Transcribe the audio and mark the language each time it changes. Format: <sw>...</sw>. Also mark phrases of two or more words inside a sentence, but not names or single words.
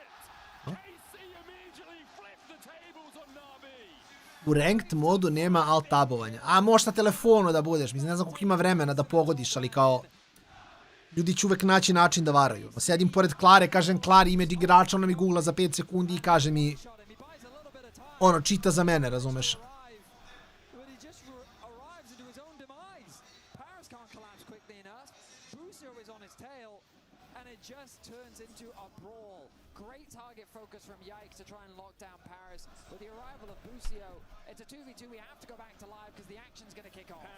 <sr>U ranked modu nema alt-tabovanja. A možeš na telefonu da budeš, mislim, ne znam koliko ima vremena da pogodiš, ali kao... Ljudi će uvek naći način da varaju. Sedim pored Klare, kažem Klari ime igrača, ona mi googla za 5 sekundi i kaže mi... Ono, čita za mene, razumeš?</sr> <en>Great target focus from Yikes to try and lock down Paris. With the arrival of Busio, it's a 2v2. We have to go back to live because the action's going to kick off.</en>